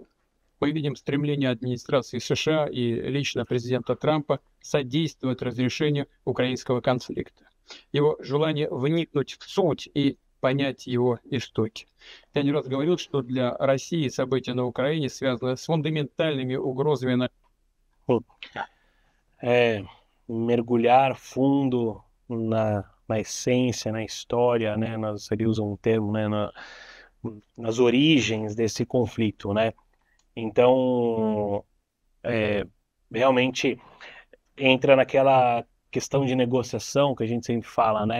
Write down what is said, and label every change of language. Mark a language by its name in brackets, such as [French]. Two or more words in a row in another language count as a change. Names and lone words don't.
[Russian] Мы видим стремление администрации США и лично президента Трампа содействовать разрешению украинского конфликта. Его желание вникнуть в суть и понять его истоки. Я не раз говорил, что для России события на Украине связаны с фундаментальными угрозами на [Portuguese] mergulhar fundo na essência, na história, né? Eles usam um termo, né? Nas origens desse conflito, né? Então, realmente entra naquela questão de negociação que a gente sempre fala, né?